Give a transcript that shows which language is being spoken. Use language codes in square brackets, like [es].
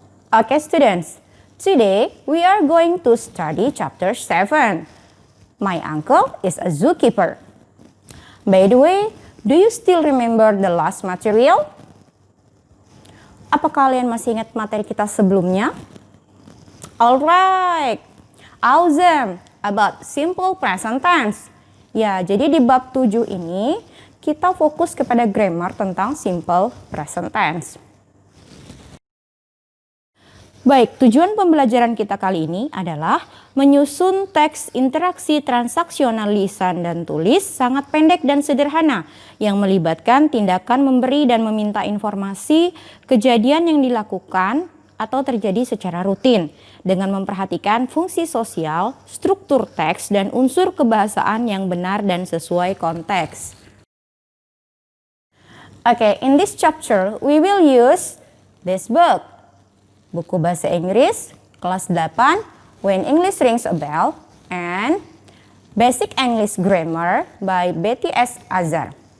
[en] Okay students, today we are going to study chapter 7. My uncle is a zookeeper. By the way, do you still remember the last material? [id] Apa kalian masih ingat materi kita sebelumnya? [en] Alright, awesome, about simple present tense. [id] Ya, jadi di bab 7 ini kita fokus kepada grammar tentang simple present tense. Baik, tujuan pembelajaran kita kali ini adalah menyusun teks interaksi transaksional lisan dan tulis sangat pendek dan sederhana yang melibatkan tindakan memberi dan meminta informasi kejadian yang dilakukan atau terjadi secara rutin dengan memperhatikan fungsi sosial, struktur teks, dan unsur kebahasaan yang benar dan sesuai konteks. [en] Okay, in this chapter we will use this book. [id] Buku bahasa Inggris kelas 8 When English Rings a Bell and Basic English Grammar by Betty S. Azar.